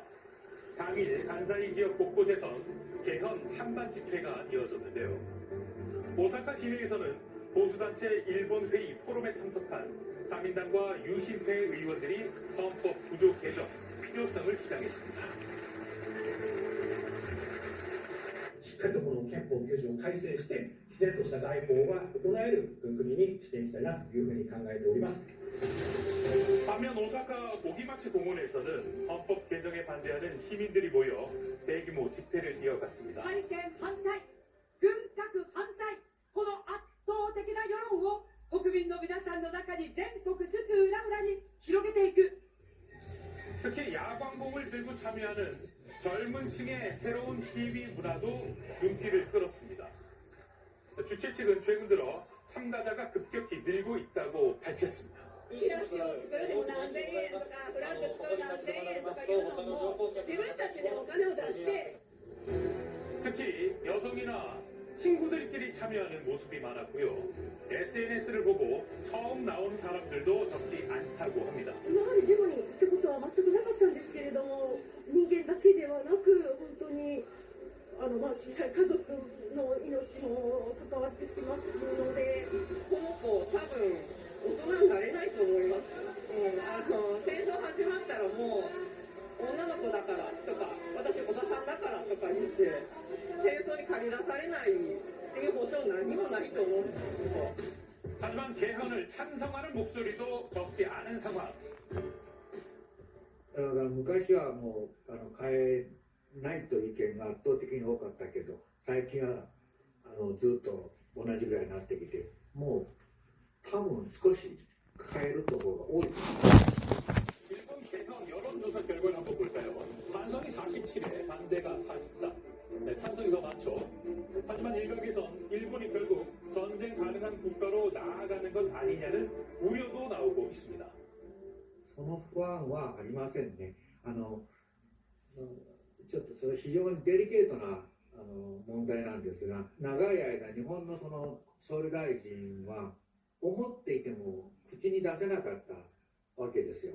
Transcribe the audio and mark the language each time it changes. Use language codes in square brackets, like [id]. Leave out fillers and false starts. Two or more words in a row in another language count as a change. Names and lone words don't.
[ko] 당일 간사이 지역 곳곳에선 개헌 찬반 집회가 이어졌는데요. 오사카 시내에서는 보수단체 일본 회의 포럼에 참석한 자민당과 유신회 의원들이 헌법 구조 개정 필요성을 주장했습니다. [ja] しっかりとこの憲法9条を改正して自然とした外交が行える国にしていきたいなというふうに考えております。 [ko] 반면 오사카 오기마치 공원에서는 헌법 개정에 반대하는 시민들이 모여 대규모 집회를 이어갔습니다. [ja] 改憲反対、軍拡反対、この圧倒的な世論を国民の皆さんの中に全国津々浦々に広げていく。 [ko] 특히 야광봉을 들고 참여하는 젊은 층의 새로운 시위 문화도 눈길을 끌었습니다. 주최 측은 최근 들어 참가자가 급격히 늘고 있다고 밝혔습니다. [ja] チラシを作るでも何千円とかフラッグ作る何千円とかいうのも自分たちでお金を出して [ko] 특히 여성이나 친구들끼리 참여하는 모습이 많았고요. SNS를 보고 처음 나온 사람들도 적지 않다고 합니다. [ja] 今までデモに行ったことは全くなかったんですけれども、人間だけではなく本当に小さい家族の命も関わってきますので、この子多分大人になれないと思います。戦争始まったらもう女の子だからとか私おばさんだからとか言って戦争に駆り出されないっていう保証何もないと思うんですよ。 [ko] 하지만 개헌을 찬성하는 목소리도 적지 않은 상황. [ja] だから昔はもう変えないという意見が圧倒的に多かったけど最近はずっと同じぐらいになってきてもう多分少し変えるところが多い。 [ko] 일본 개헌 여론조사 결과를 한번 볼까요? 찬성이 47에 반대가 44. 네, 찬성이 더 많죠. 하지만 일각에선 일본이 결국 전쟁 가능한 국가로 나아가는 것 아니냐는 우려도 나오고 있습니다. [ja] その不安はありませんね。ちょっとそれ非常にデリケートな問題なんですが、長い間日本のその総理大臣は思っていても口に出せなかったわけですよ。